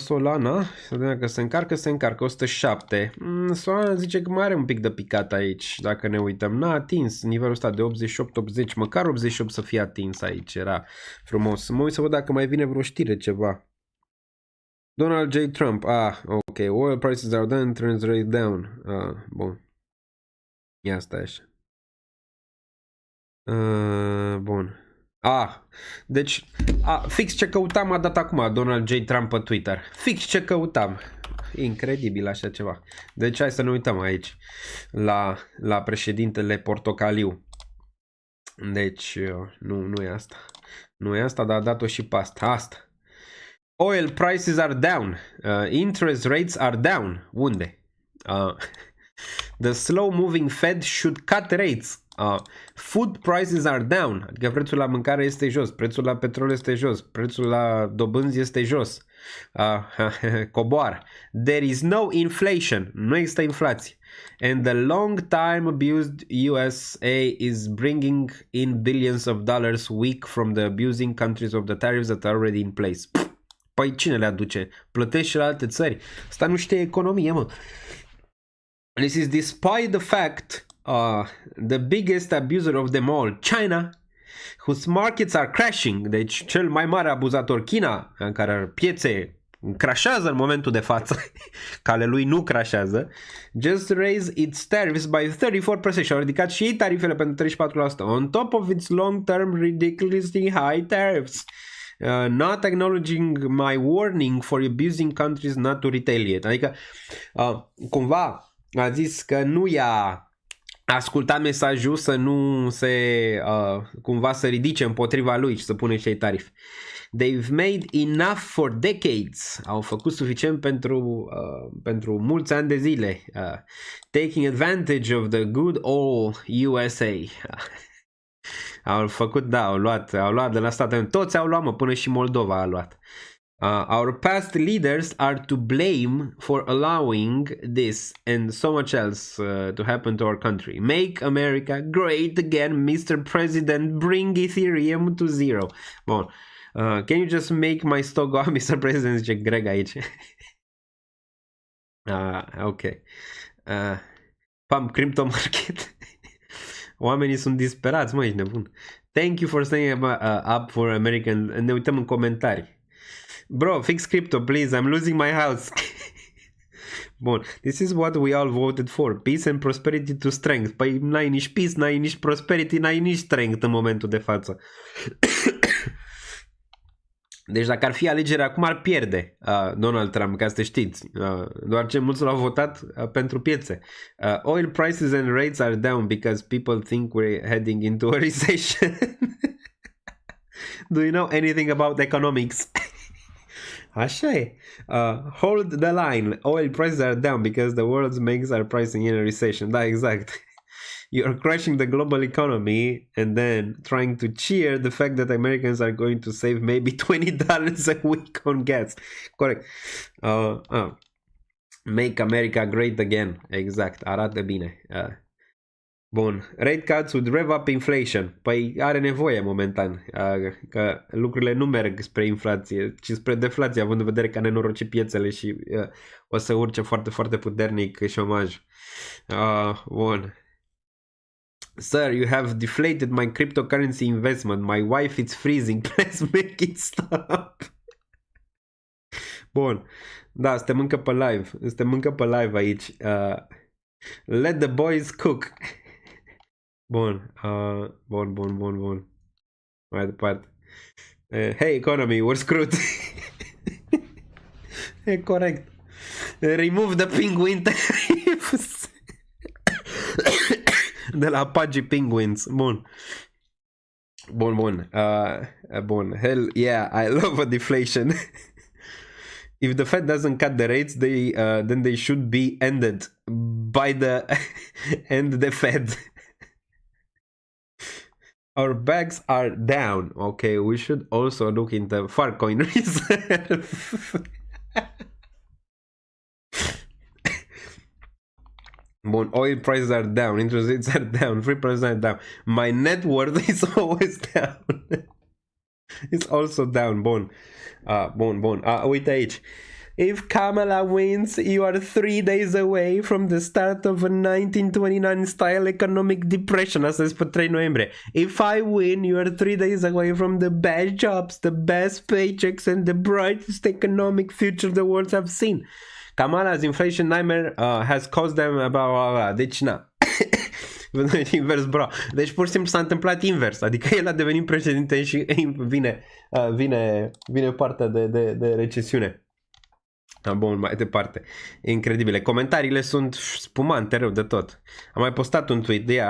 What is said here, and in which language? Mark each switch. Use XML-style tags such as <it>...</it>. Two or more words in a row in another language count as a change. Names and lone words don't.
<ro>Să vedem că se încarcă 107. Solana zice că mai are un pic de picat aici. Dacă ne uităm, n-a atins nivelul ăsta de 88-80, măcar 88 să fie atins aici, era frumos. Mă uit să văd dacă mai vine vreo știre ceva. Donald J. Trump,</ro> <en>ok, oil prices are down, trends rate down.</en> <ro>Bun. Ia stai așa. Bun. Deci, fix ce căutam a dat acum Donald J. Trump pe Twitter. Fix ce căutam. Incredibil așa ceva. Deci hai să ne uităm aici la președintele portocaliu. Deci, nu e asta. Nu e asta, dar a dat-o și pe asta.</ro> <en>Oil prices are down. Interest rates are down.</en> <ro>Unde?</ro> <en>The slow moving Fed should cut rates. Food prices are down,</en> <ro>adică prețul la mâncare este jos, prețul la petrol este jos, prețul la dobânzi este jos, coboară.</ro> <en>There is no inflation,</en> <ro>nu există inflație.</ro> <en>And the long time abused USA is bringing in billions of dollars week from the abusing countries of the tariffs that are already in place.</en> <ro>Păi cine le aduce? Plătești și la alte țări. Asta nu știe economie, mă.</ro> <en>This is despite the fact the biggest abuser of them all, China, whose markets are crashing,</en> <ro>deci cel mai mare abuzator, China, în care piețe crashează în momentul de față, că ale lui nu crashează,</ro> <en>just raised its tariffs by 34%</en> <ro>și au ridicat și ei tarifele pentru 34%,</ro> <en>on top of its long-term ridiculously high tariffs. Not acknowledging my warning for abusing countries not to retaliate.</en> <ro>Adică, cumva, a zis că nu i-a ascultat mesajul să nu se cumva să ridice împotriva lui și să pune și ei tarif.</ro> <en>They've made enough for decades.</en> <ro>Au făcut suficient pentru mulți ani de zile.</ro> <en>Taking advantage of the good old USA.</en> <ro>Au făcut, da, au luat de la state. Toți au luat, mă, până și Moldova a luat.</ro> <en>Our past leaders are to blame for allowing this and so much else to happen to our country. Make America great again, Mr. President. Bring Ethereum to zero. Bun. Can you just make my stock go up, Mr. President?</en> <ro>Zice Greg aici. Ok.</ro> <en>Pam, crypto market.</en> <ro>Oamenii sunt disperați, mă, ești nebun.</ro> <en>Thank you for staying up for American.</en> <ro>Ne uităm în comentarii.</ro> <en>Bro, fix crypto, please. I'm losing my house. Bun. This is what we all voted for. Peace and prosperity to strength.</en> <ro>Păi n-ai nici peace, n-ai nici prosperity, n-ai nici strength în momentul de față. Deci dacă ar fi alegerea acum, ar pierde Donald Trump, ca să știți. Doar ce mulți l-au votat pentru piețe.</ro> <en>Oil prices and rates are down because people think we're heading into a recession. Do you know anything about economics?</en> <ro>Așa e.</ro> <en>Hold the line. Oil prices are down because the world's banks are pricing in a recession.</en> <ro>Da, exact.</ro> <en>You're crashing the global economy and then trying to cheer the fact that Americans are going to save maybe $20 a week on gas.</en> <ro>Corect.</ro> <en>Make America great again.</en> <ro>Exact. Arată bine. Bun.</ro> <en>Rate cuts would rev up inflation.</en> <ro>Păi are nevoie momentan. Că lucrurile nu merg spre inflație, ci spre deflație, având în vedere că a nenorocit piețele și o să urce foarte, foarte puternic șomajul. Bun.</ro> <en>Sir, you have deflated my cryptocurrency investment. My wife is freezing. Please make it stop.</en> <ro>Bun. Da, suntem încă pe live. Suntem încă pe live aici.</ro> <en>Let the boys cook.</en> <ro>Bun. Bun. Mai departe.</ro> <en>Hey, economy, we're screwed.</en> <ro>E corect.</ro> <en>Remove the penguin tariffs.</en> <ro>De la Pudgy Penguins. Bun. Bun.</ro> <en>Hell yeah, I love a deflation. If the Fed doesn't cut the rates, then they should be ended by the Fed. Our bags are down. Okay, we should also look into Farcoin reserve. Bun, oil prices are down, interest rates are down, free prices are down. My net worth is always down. It's also down.</en> <ro>Bun. Uite aici.</ro> <en>If Kamala wins, you are 3 days away from the start of a 1929 style economic depression.</en> <ro>Asta este pe 3 noiembrie.</ro> <en>If I win, you are 3 days away from the best jobs, the best paychecks and the brightest economic future the world have seen. Kamala's inflation nightmare has caused them</en> <ro>Deci na. Invers, bro. Deci pur și simplu s-a întâmplat invers. Adică el a devenit președinte și vine partea de recesiune. Bun, mai departe. E incredibile. Comentariile sunt spumante rău de tot. Am mai postat un tweet de ea.</ro>